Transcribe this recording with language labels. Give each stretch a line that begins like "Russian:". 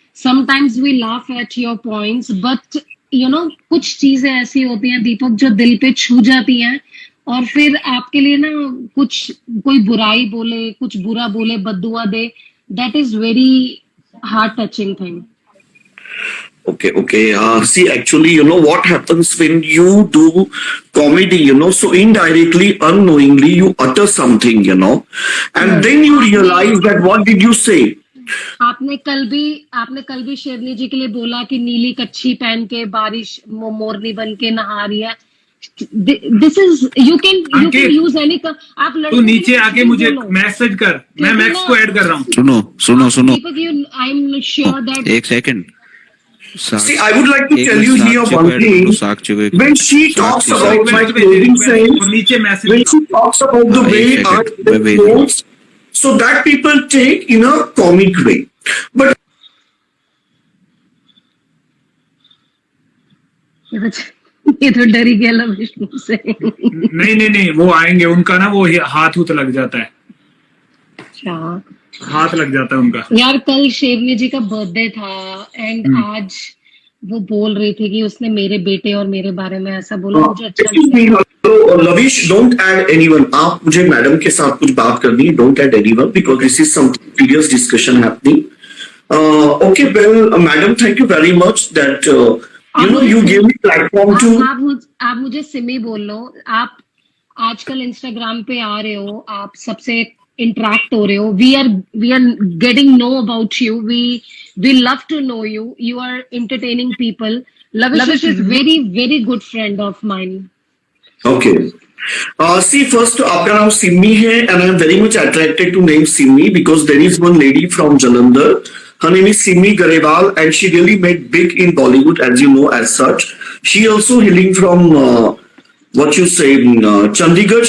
English: sometimes we laugh at your points, but you know
Hindi: कुछ चीजें ऐसी होती हैं दीपक जो दिल पे छू जाती हैं, और फिर आपके लिए ना कुछ कोई बुराई बोले, कुछ बुरा बोले, बद्दुआ दे,
English: That is very heart touching thing. Okay, okay. See, actually, you know what happens when you do comedy, you know, so indirectly, unknowingly, you utter something, you know, and then you realize that what did you say?
Hindi: आपने कल भी शेरनी जी के लिए बोला कि नीली कच्छी पहन के बारिश मोरनी बन के नहा रही है।
English: This is you can use any.
Hindi: आप तू नीचे आके मुझे मैसेज कर, मैं मैक्स को ऐड कर रहा हूँ। सुनो
English: I am sure that.
Hindi: एक second.
English: See, I would like to tell you here one thing. When she talks about my clothing sense,
Hindi: नीचे message
English: when she talks about the way I wear clothes, so that people take in a comic way. But
Hindi: ये तो डर ही गया love Vishnu से। नहीं, वो आएंगे, उनका ना वो हाथ लग जाता है। अच्छा, हाथ लग जाता है उनका। यार कल शेरनी जी का बर्थडे था, एंड आज वो बोल रही थी कि उसने मेरे बेटे और मेरे बारे में ऐसा बोला। मुझे अच्छा
English: excuse me, hello, Lavish, don't add anyone.
Hindi: आप मुझे मैडम के साथ कुछ बात करनी है,
English: don't add anyone because this is some serious discussion happening. Okay, well, madam, thank you very much that you know you gave me platform to.
Hindi: आप मुझे सिमी बोल लो। आप आजकल इंस्टाग्राम पे आ रहे हो, आप सबसे इंटरेक्ट हो रहे हो।
English: We are getting know about you. We love to know you. You are entertaining people. Lavish is very good friend of mine. Okay. See, first,
Hindi: आपका नाम सिमी है,
English: and I am very much attracted to name Simi because there is one lady from Jalandhar. Her name is Simi Garewal, and she really made big in Bollywood, as you know, as such. She also hailing from what you say, Chandigarh.